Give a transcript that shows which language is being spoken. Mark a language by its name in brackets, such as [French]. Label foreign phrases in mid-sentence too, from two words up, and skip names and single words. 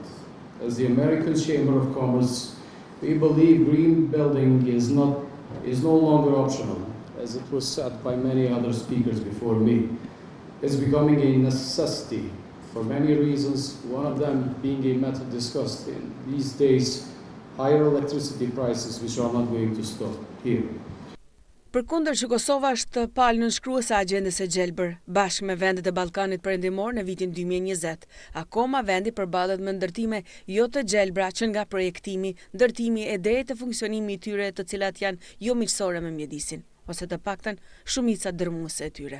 [English] As the American Chamber of Commerce, we believe green building is no longer optional, as it was said by many other speakers before me. It's becoming a necessity for many reasons, one of them being a matter discussed in these days, higher electricity prices, which are not going to stop here. [Albanian] Përkundër që Kosova është palë nënshkruese e agjendës së gjelbër, bashkë me vendet e Ballkanit Perëndimor në vitin 2020, akoma vendi përballet me ndërtime jo të gjelbra që nga projektimi, ndërtimi e drejtë të funksionimi i tyre të cilat janë jo miqësore me mjedisin, ose të paktën shumica dërmuese e tyre.